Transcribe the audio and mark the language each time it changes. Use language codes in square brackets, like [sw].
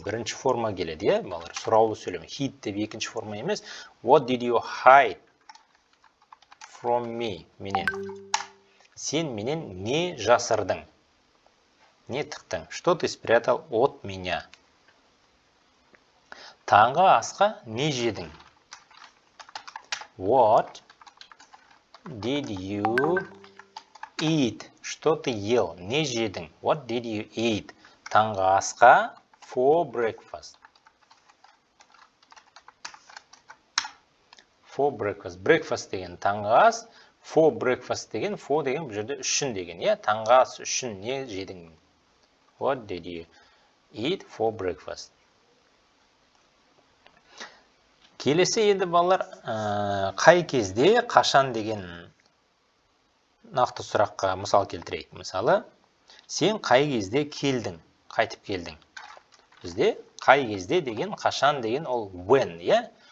[kk] Бірінші форма келеді, балалар, сұраулы сөйлем. Hide деп екінші форма емес. [en] What did you hide from me? [kk] Менен. Сен менен не жасырдың? Не тықтың? [ru] Что ты спрятал от меня? [kk] Таңғы асқа не жедің? [en] What did you eat? [ru] Что ты ел? [kk] Не жедің? [en] What did you eat? [kk] Таңғы асқа [en] for breakfast. For breakfast. [kk] Breakfast деген таңғы ас, [en] for breakfast [kk] деген, for деген бұл жерде үшін деген, Таңғы ас үшін не жедің? [en] What did you eat for breakfast? [kk] Келесі енді балалар, қай кезде, қашан деген нақты сұраққа мысал келтірейік. Мысалы, сен қай кезде келдің, қайтып келдің? Бізде қай кезде деген, қашан деген ол when, иә?